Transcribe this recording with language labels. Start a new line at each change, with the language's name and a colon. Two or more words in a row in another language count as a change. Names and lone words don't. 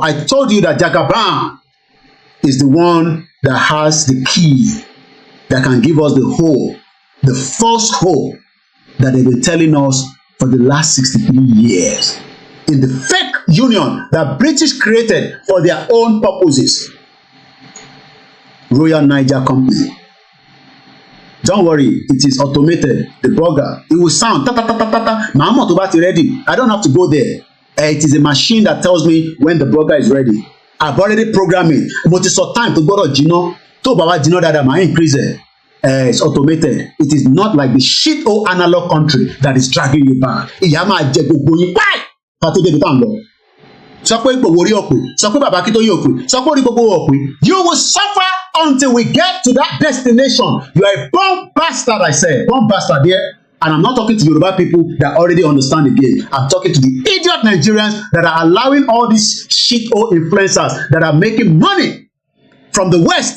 English: I told you that Jagaban is the one that has the key that can give us the hope, the false hope that they've been telling us for the last 63 years in the fake union that British created for their own purposes. Royal Niger Company. Don't worry, it is automated. The burger, it will sound ta ta ta ta ta ta. Mama to be ready. I don't have to go there. It is a machine that tells me when the burger is ready. I've already programmed it. But it's so time to go to Gino. To Baba Gino that I might increase it. It's automated. It is not like the shit old analog country that is dragging you back.
Yoruba: Ìyá máa jẹ gbogbo yín páì pàtó débi tá à ń lọ. Sọ pé ipò orí ọ̀pẹ, sọ pé bàbá Akíntóyè ọ̀pẹ, sọ pé orí gbogbo ọ̀pẹ.
English: You will suffer until we get to that destination. You are a born bastard, I say. Born bastard there. And I'm not talking to Yoruba people that already understand the game. I'm talking to the idiot Nigerians that are allowing all these shit old influencers that are making money from the West.